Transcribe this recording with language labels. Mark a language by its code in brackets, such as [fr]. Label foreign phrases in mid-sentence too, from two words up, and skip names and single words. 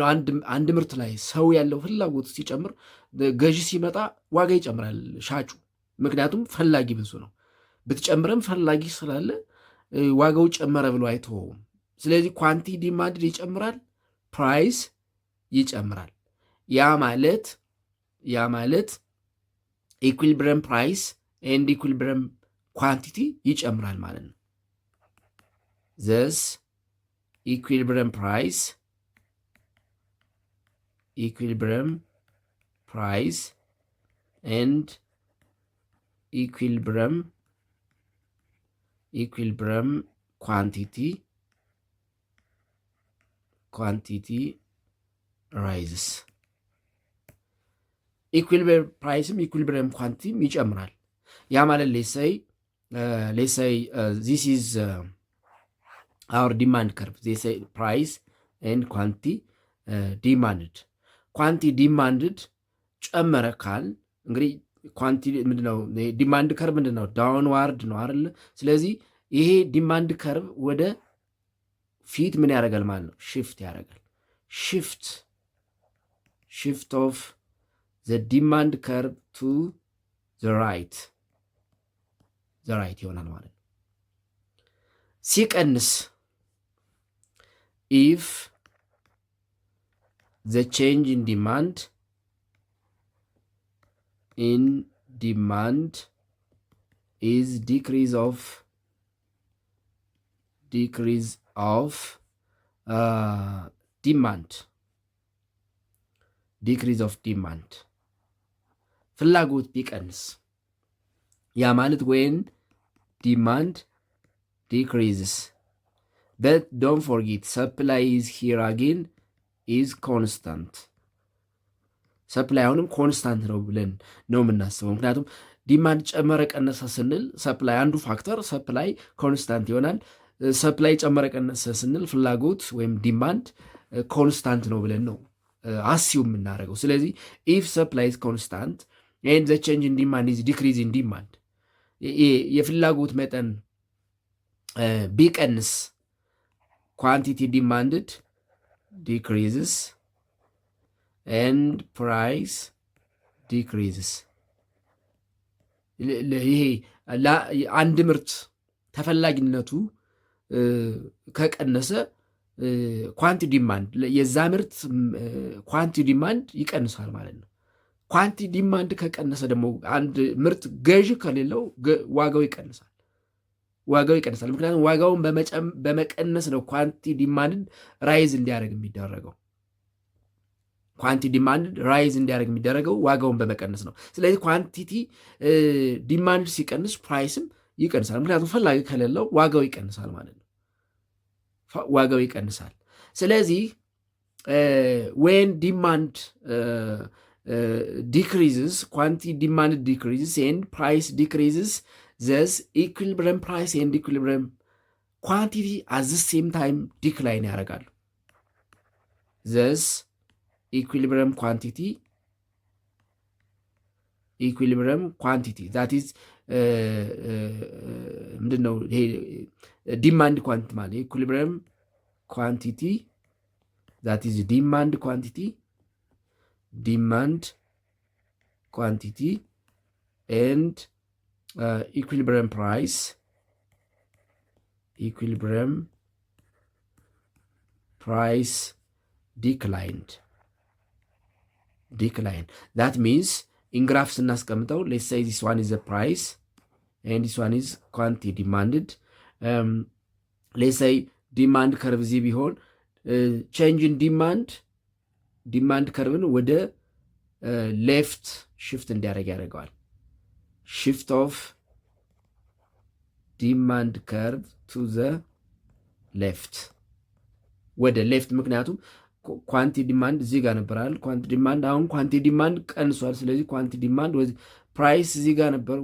[am] አንድ ምርት ላይ ሰው ያለው ፍላጎት ሲጨምር ገዢ ሲመጣ ዋጋ ይጨምራል ሻጩ። ምክንያቱም ፈላጊ ብዙ ነው። ብትጨምረም ፈላጊ ስላለ ዋጋው ጨመረ ብሎ አይተወውም። ስለዚህ [en] quantity demand [am] ይጨምራል፣ ፕራይስ ይጨምራል። ያ ማለት [en] equilibrium price and equilibrium quantity [am] ይጨምራል ማለት ነው። [en] thus equilibrium price and equilibrium quantity rises. equilibrium price equilibrium quantity [am] ይጨምራል። ያ ማለት [en] let's say this is our demand curve. They say price and quantity demanded. quantity demanded [am] ጨመረ ካል እንግዲህ ኳንቲ ምንድነው? [en] demand curve [am] ምንድነው? ዳውንዋርድ ነው አይደል? ስለዚህ ይሄ [en] demand curve [am] ወደ ፊት ምን ያደርጋል ማለት ነው? [en] ሽፍት ያደርጋል። shift of the demand curve to the right [am] ይሆናል ማለት ነው። ሲቀንስ [en] if the change in demand is decrease of demand [am] ፍላጎት ቢቀንስ ያ ማለት [en] when demand decreases but don't forget supply is here again is constant. [am] ሰፕላይ አሁንም ኮንስታንት ነው ብለን ነው የምናስበው። ምክንያቱም ዲማንድ ጨመረ ቀነሰ ስንል ሰፕላይ አንዱ [en] factor supply constant [am] ይሆናል። ሰፕላይ ጨመረ ቀነሰ ስንል ፍላጎት ወይም [en] demand constant [am] ነው ብለን ነው አሲው የምናደርገው። ስለዚህ [en] if supply is constant and the change in demand is decrease in demand [am] የፍላጎት መጠን ቢቀንስ [en] quantity demanded decreases and price decreases. [am] ይሄ አንድ ምርት ተፈላጊነቱ ከቀነሰ [en] quantity demand [am] የዛ ምርት [en] quantity demand [am] ይቀንሳል ማለት ነው። [en] quantity demand [am] ከቀነሰ ደግሞ አንድ ምርት ገዢ ከሌለው ዋጋው ይቀንሳል። ምክንያቱም ዋጋውን በመቀነስ ነው [en] quantity demand rise [am] እንዲያደርግ የሚደረገው ዋጋውን በመቀነስ ነው። ስለዚህ [en] quantity demand [am] ሲቀንስ ፕራይስም ይቀንሳል። ምክንያቱም ፈላጊ ከሌለው ዋጋው ይቀንሳል ማለት ነው። [en] ስለዚህ when demand decreases, quantity demand decreases and price decreases, thus equilibrium price and equilibrium quantity at the same time decline ያደርጋሉ። thus equilibrium quantity that is [am] ምንድነው ይሄ [en] demand quantity ማለት equilibrium quantity that is demand quantity and equilibrium price decline. That means in graph ስናስቀምጠው let's say this one is the price and this one is quantity demanded. Let's say demand curve ቢሆን change in demand ከርቭን ወደ left shift [am] እንዲያደርግ ያደርገዋል። [en] shift of demand curve to the left ወደ ሌፍት። ምክንያቱም quantity demand [am] እዚህ ጋር ነበራል። [en] quantity demand [am] አሁን [en] quantity demand [am] ቀንሷል። ስለዚህ [en] quantity demand price [am] እዚህ ጋር ነበር፣